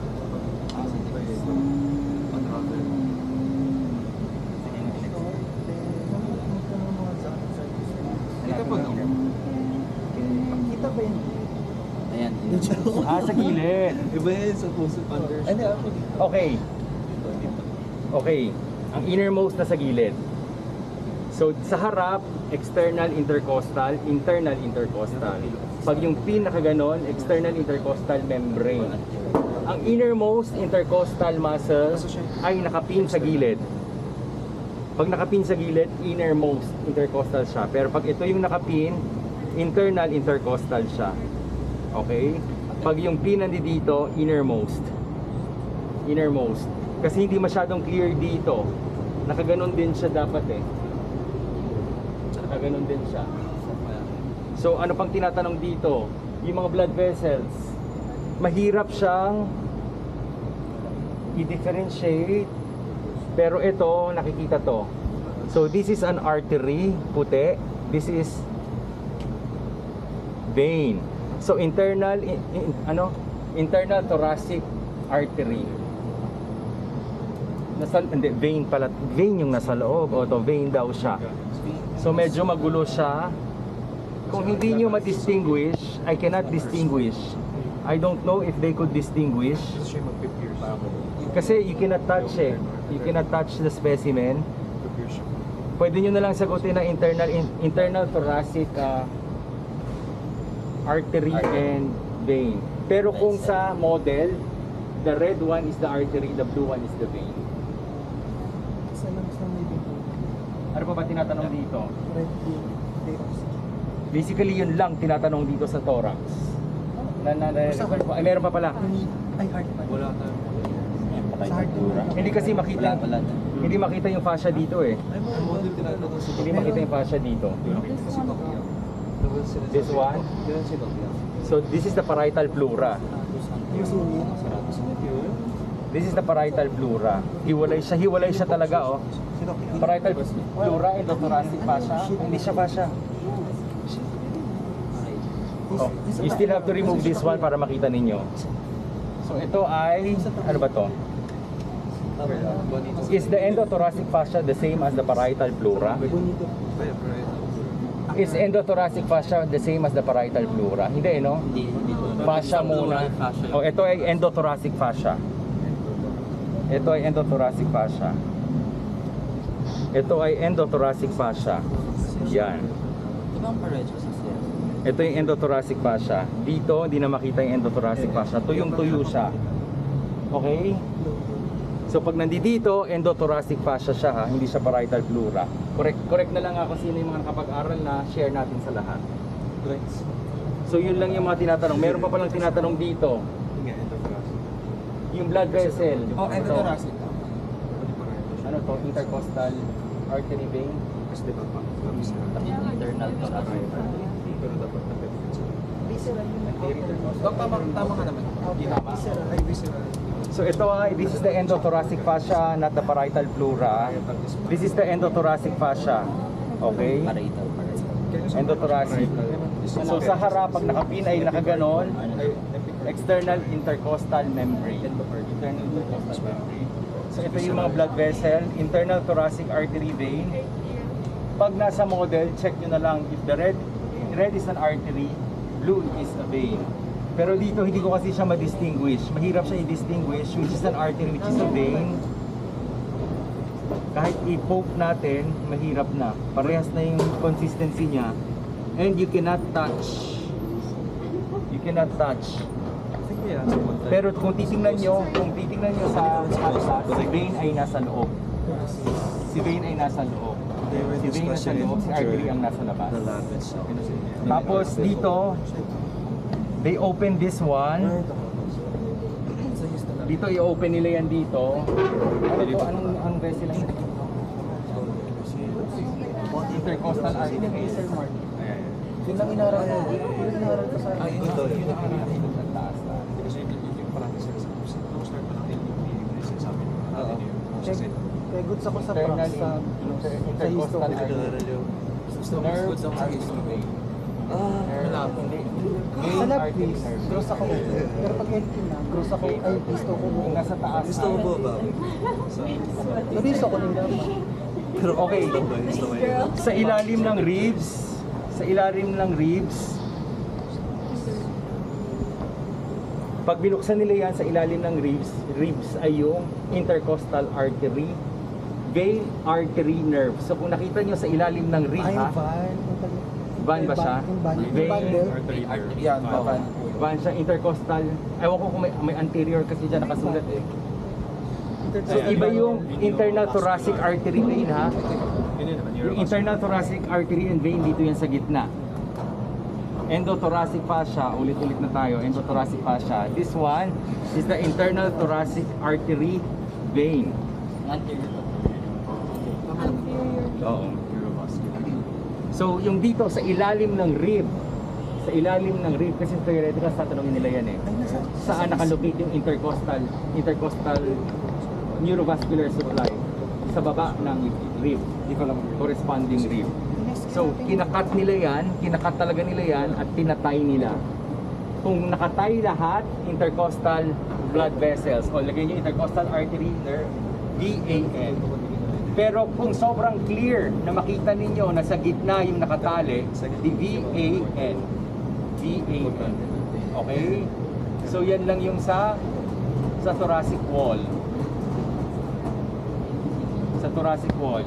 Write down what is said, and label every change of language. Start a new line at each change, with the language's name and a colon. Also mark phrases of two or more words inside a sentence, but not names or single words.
Filipino: Kita pa no? Kita ba yun? Ayan. Sa gilid. Iba yan sa puso under. Hindi ako. Okay. Ang innermost na sa gilid. So sa harap,
English: external intercostal, internal intercostal.
Filipino: Pag yung pin nakaganon,
English: external intercostal membrane.
Filipino: Ang
English: innermost intercostal muscle
Filipino: ay nakapin sa gilid. Pag nakapin sa gilid,
English: innermost intercostal
Filipino: siya. Pero pag ito yung nakapin,
English: internal intercostal
Filipino: siya. Okay? Pag yung pin nandito, innermost. Innermost. Kasi hindi masyadong clear dito. Nakaganon din siya dapat eh. Nakaganon din siya. So ano pang tinatanong dito? Yung mga
English: blood vessels.
Filipino: Mahirap siyang i-differentiate. Pero ito, nakikita to.
English: So this is an artery, puti. This is vein. So internal internal thoracic artery.
Filipino: Vein pala. Vein yung nasa loob. O to, vein daw siya. So medyo magulo siya. Kung hindi nyo ma-distinguish,
English: I cannot distinguish. I don't know if they could distinguish.
Filipino: Siya mag-pierce.
English: Kasi you cannot touch eh. You cannot touch the specimen.
Filipino: Pwede nyo na lang sagutin na
English: internal thoracic artery and vein.
Filipino: Pero kung sa
English: model, the red one is the artery, the blue one is the vein.
Filipino: Ano pa ba tinatanong dito? Basically yun lang tinatanong dito sa thorax. Ay, meron pa pala. Wala tayo. Hindi kasi makita. Hindi makita yung fascia dito eh. Ay, mga model tinatanong sa Hindi makita yung fascia dito.
English: This one? So this is the parietal pleura. This is the parietal pleura.
Filipino: Hiwalay siya talaga oh.
English: Parietal pleura, endothoracic fascia.
Filipino: Hindi siya fascia.
English: Oh, you still have to remove this one
Filipino: para makita ninyo. So ito ay, ano ba to?
English: Is the endothoracic fascia the same as the parietal pleura? Is endothoracic fascia the same as the parietal pleura?
Filipino: Hindi, no? Fascia muna. Oh, ito ay
English: endothoracic fascia.
Filipino: Ito ay
English: endothoracic fascia.
Filipino: Ito ay
English: endothoracic fascia.
Filipino: Yan. bang parecho sa siya? Ito yung
English: endothoracic fascia.
Filipino: Dito, hindi na makita yung
English: endothoracic fascia.
Filipino: Tuyong-tuyo siya. Okay? So pag nandito,
English: endothoracic fascia
Filipino: siya ha, hindi siya
English: parietal pleura.
Filipino: Correct na lang ako sino yung mga nakapag-aral na share natin sa lahat. So yun lang yung mga tinatanong. Meron pa palang tinatanong dito. Yung blood vessel. Oh, Ito. endothoracic. Ano to?
English: Intercostal artery vein.
Filipino: Kasi di ba pa?
English: Internal to
Filipino: Pero dapat na Tama ka naman. Tama. Ay, visceral.
English: So ito this is the endothoracic fascia, not the parietal pleura. This is the endothoracic fascia. Okay? Endothoracic.
Filipino: So sa harap, pag nakapin ay nakaganon,
English: external intercostal membrane. Internal intercostal membrane.
Filipino: So ito yung mga
English: blood vessel, internal thoracic artery vein.
Filipino: Pag nasa model, check nyo na lang
English: if the red is an artery, blue is a vein.
Filipino: Pero dito hindi ko kasi siya ma-distinguish. Mahirap siya i-distinguish
English: which is an artery, which is a vein.
Filipino: Kahit i-poke natin, mahirap na. Parehas na yung consistency niya.
English: And you cannot touch. You cannot touch.
Filipino: Sige yan. Pero kung titingnan nyo sa atlas, si vein ay nasa loob. Si vein ay nasa loob. Si vein nasa loob, si artery ang nasa labas. Tapos dito,
English: they open this one.
Filipino: Dito i-open nila yan dito. Ano to? Anong vessel lang?
English: Intercostal artery.
Filipino: Yun lang inaral ko. Yun lang inaral ko sa Ito. taas. Kasi yung parang start pa natin yung sinasabi natin yun. Kaya goods ako sa Internal prox sa
English: intercostal artery. Nerve artery vein.
Filipino: malapit. Vein Sa lab artery please, nerve. gross ako. Pero pag LP na, gross ako. Ay, gusto ko buo. Kung nasa taas. Gusto mo ba ba? Nariso ko lang naman. Pero Okay. Gusto mo yun. Sa ilalim ng ribs, pag binuksan nila yan sa ilalim ng ribs ay yung
English: intercostal artery, vein, artery, nerve.
Filipino: So kung nakita nyo sa ilalim ng rib, Ay, ha? Van ba siya? Yung van. Yung Vein, bundle. Yan, van. Van siya, intercostal. Ewan ko kung may anterior kasi dyan nakasulat eh. So iba yung
English: internal thoracic artery vein
Filipino: ha. Yung
English: internal thoracic artery and vein
Filipino: dito yan sa gitna.
English: Endothoracic fascia,
Filipino: ulit-ulit na tayo,
English: endothoracic fascia. This one is the internal thoracic artery vein.
Filipino: Oo. So yung dito sa ilalim ng rib, kasi theoretical tatanungin nila yan eh. Saan nakalocate yung
English: intercostal neurovascular supply?
Filipino: Sa baba ng rib,
English: corresponding rib.
Filipino: So, kinakat talaga nila yan at pinatay nila. Kung nakatay lahat,
English: intercostal blood vessels,
Filipino: o lagyan nyo
English: intercostal artery, nerve,
Filipino: VAN. Pero kung sobrang clear na makita ninyo na sa gitna yung nakatali, di VAN. VAN. Okay? So, yan lang yung sa
English: thoracic wall.
Filipino: Sa
English: thoracic wall.